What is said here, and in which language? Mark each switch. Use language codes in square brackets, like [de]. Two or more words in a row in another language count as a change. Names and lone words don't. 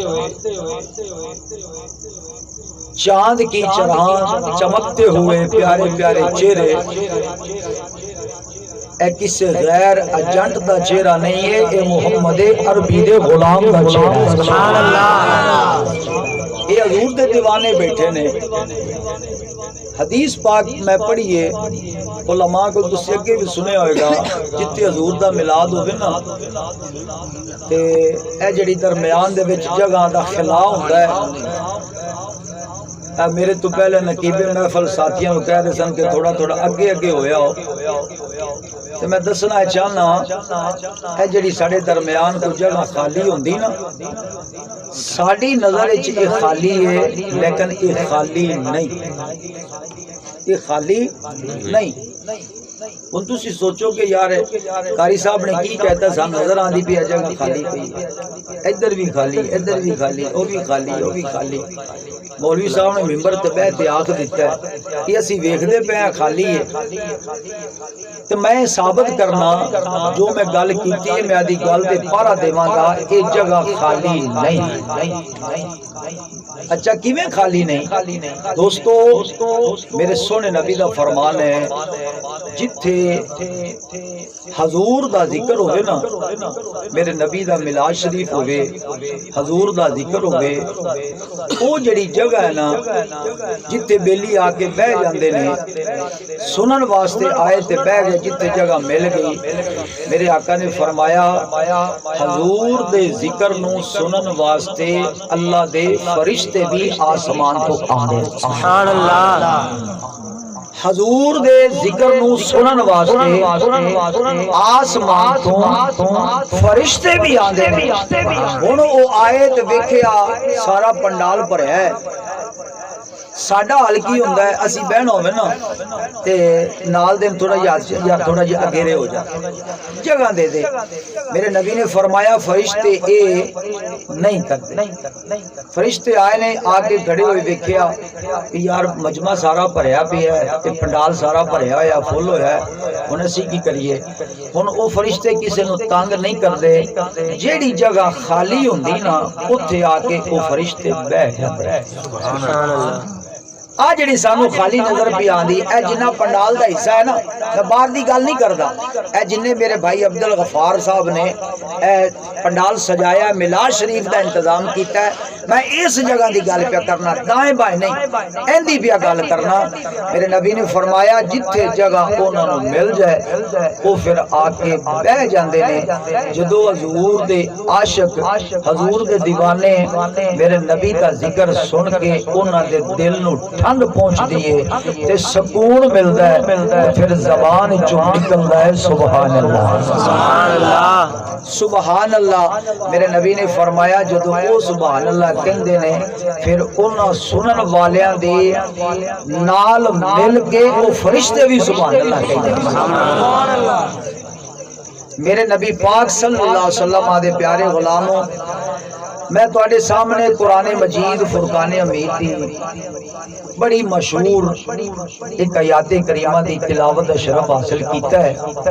[pa] چاند کی چراغ چمکتے ہوئے پیارے پیارے چہرے اے کسے غیر ایجنٹ دا چہرہ نہیں ہے، اے محمد عربی دے غلام دا چہرہ ہے۔ [ar] سبحان اللہ۔ [pa] اے حضور دے دیوانے بیٹھے نے، حدیث پاک میں پڑھیے، علماء کو تسی اگے بھی سنے ہوئے گا، جتے حضور دا میلاد ہوئے نا تے اے جڑی درمیان دے وچ جگہ دا خلا ہوندا ہے، میرے تو پہلے نقیب محفل ساتھیاں کہہ رہے سن کہ تھوڑا تھوڑا اگے اگے ہویا ہو، تو میں دسنا چاہنا اے جڑی ساڑے درمیان کو جگہ خالی ہوندی نا، ساڑی نظر وچ [ur] یہ خالی ہے لیکن یہ خالی نہیں، [pa] یہ خالی نہیں۔ ان تسی سوچو کہ یار قاری صاحب نے کی کہتا سا نظر آندی پی جگہ خالی پئی، ادھر بھی خالی، ادھر بھی خالی، وہ بھی خالی، وہ بھی خالی۔ مولوی صاحب نے ممبر تے بیٹھ کے آکھ دیتا ہے کہ اسی ویکھدے پے ہیں خالی ہے، تو میں ثابت کرنا جو میں گل کیتی ہے، میں آدھی گل تے پارا دیواں گا، یہ جگہ خالی نہیں۔ اچھا کیویں خالی نہیں؟ دوستو میرے سونے نبی دا فرمان ہے، جتھے حضور دا ذکر ہوئے نا، میرے نبی دا میلاد شریف ہوئے، حضور دا ذکر ہوئے، وہ جڑی جگہ ہے نا جتھے بیلی آ کے بہ جاندے نے، سنن واسطے آئے تے بہ گئے، جتھے جگہ مل گئی، میرے آقا نے فرمایا حضور دے ذکر نو سنن واسطے اللہ دے فرشتے بھی آسمان تو آندے۔ [ar] سبحان اللہ۔ [pa] حضور دے ذکر نو سنن واسطے آسمان تو فرشتے بھی آندے نے۔ ہن او آئے تے ویکھیا سارا پنڈال بھریا ہے، ساڈا حال کی ہوندا ہے، اسی بہنا ہوے نا تے نال دن تھوڑا یا تھوڑا جہا اگیرے ہو جا، جگہ دے دے۔ میرے نبی نے فرمایا فرشتے اے نہیں کرتے۔ فرشتے آئے نے، آ کے کھڑے ہوئے ویکھیا کہ یار مجمع سارا بھریا پیا ہے تے پنڈال سارا بھریا ہوا فل ہویا ہے، ہن اسی کی کریے؟ ہن او فرشتے کسے نو تنگ نہیں کردے، جیڑی جگہ خالی ہوندی نا اوتھے آ کے او فرشتے بیٹھ جاندے۔ [ar] سبحان اللہ۔ [pa] آ جڑی سانو خالی نظر پہ آندی، اے جنہ پنڈال دا حصہ ہے نا، میں باہر دی گل نہیں کردا، اے جننے میرے بھائی عبدالغفار صاحب نے اے پنڈال سجایا، میلاد شریف دا انتظام کیتا ہے، میں اس جگہ دی گل پہ کرنا، دائیں بائیں نہیں، ایندی پہ گل کرنا۔ میرے نبی نے فرمایا جتھے جگہ انہاں نوں مل جائے وہ پھر آ کے بہ جاندے نے۔ جدو حضور دے عاشق، حضور دے دیوانے میرے نبی دا ذکر سن کے انہاں دے دل نوں ٹھنڈ پہنچ دیئے تے سکون ملتا ہے، پھر زبان جو نکلتا ہے [ar] سبحان اللہ، سبحان اللہ، سبحان اللہ۔ [pa] میرے نبی نے فرمایا جدو وہ [ar] سبحان اللہ [pa] کہندے نے، پھر انہاں سنن والیاں دے نال مل کے وہ فرشتے بھی سبحان اللہ کہندے ہیں۔ میرے نبی پاک [ar] صلی اللہ علیہ وسلم [pa] آدھے پیارے غلاموں، میں تواڈے سامنے قرآن مجید فرقان حمید دی بڑی مشہور ایک آیات کریمہ دی تلاوت دا شرف حاصل کیتا ہے،